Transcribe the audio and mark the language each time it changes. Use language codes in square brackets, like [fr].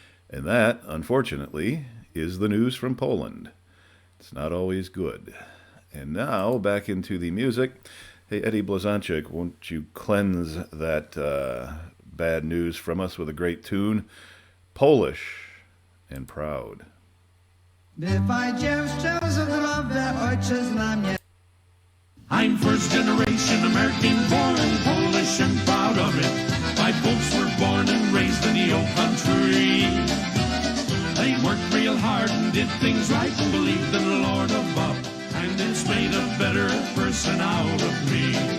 [en] And that, unfortunately, is the news from Poland. It's not always good. And now, back into the music. Hey, Eddie Blazonczyk, won't you cleanse that bad news from us with a great tune? Polish and Proud. [pl] Bywaj dziewczę zdrowe, ojczyzna mnie. [en] I'm first generation American, born Polish and proud of it. My folks were born and raised in the old country. They worked real hard and did things right and believed in the Lord above. And it's made a better person out of me.